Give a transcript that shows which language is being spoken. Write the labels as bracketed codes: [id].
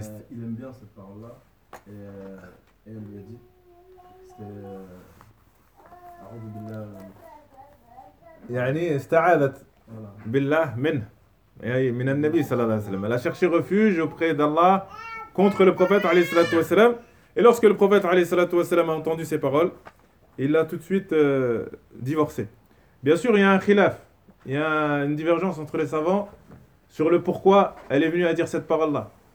[fr] Il aime bien cette parole-là et elle lui a dit c'était [ar] أعوذ بالله يعني استعاذت بالله من النبي صلى الله عليه وسلم. [fr] Elle a cherché refuge auprès d'Allah contre le prophète [ar] عليه الصلاة والسلام. [fr] Et lorsque le prophète [ar] عليه الصلاة والسلام [fr] a entendu ces paroles, il l'a tout de suite divorcé. Bien sûr, il y a un khilaf, il y a une divergence entre les savants sur le pourquoi elle est venue à dire cette parole-là.